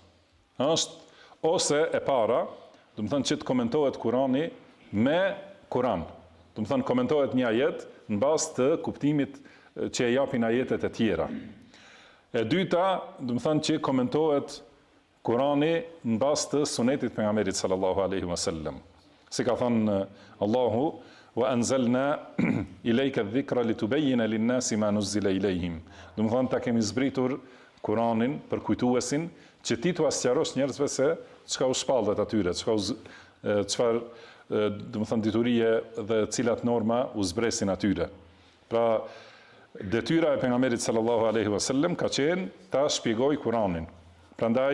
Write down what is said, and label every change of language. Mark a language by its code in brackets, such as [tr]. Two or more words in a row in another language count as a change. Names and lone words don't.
[sq] Është ose e para, domethënë që të komentohet Kurani me Kuran. Domethënë komentohet një ajet në bazë të kuptimit që e japin ajetet e tjera. E dyta, domethënë që komentohet Kurani në bazë të sunetit pejgamberit [ar] صلى الله عليه وسلم. [sq] Si ka thënë Allahu [ar] وأنزلنا إليك الذكر لتبين للناس ما نزل إليهم. [sq] Domethënë ta kemi zbritur Kuranin për kujtuesin që ti t'u sqarosh njerëzve se çka u shpallët atyre, çfarë domethënë diturie dhe cilat norma u zbresin atyre. Pra detyra e pejgamberit [ar] صلى الله عليه وسلم [sq] ka qenë ta shpjegoj Kuranin.